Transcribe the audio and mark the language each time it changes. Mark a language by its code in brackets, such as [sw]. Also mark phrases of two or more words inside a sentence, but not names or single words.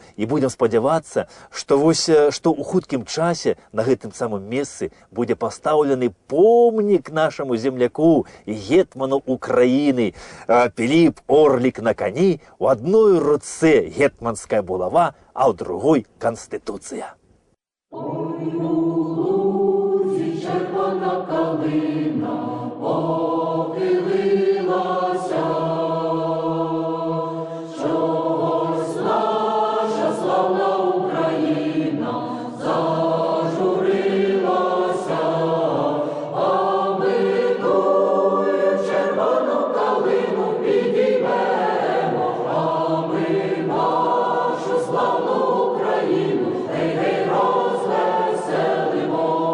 [be] І будзем спадзявацца, што ў хуткім часе на гэтым самым месцы будзе пастаўлены помнік нашаму земляку і гетману Украіны. Піліп Орлік на кані, у адной руцэ гетманская булава, а ў другой канстытуцыя. [uk] Ой, у лузі червона калина похилилася, чогось наша славна Україна зажурилася, а ми тую червону калину підіймемо, а ми нашу славну Україну, гей-гей, розвеселимо.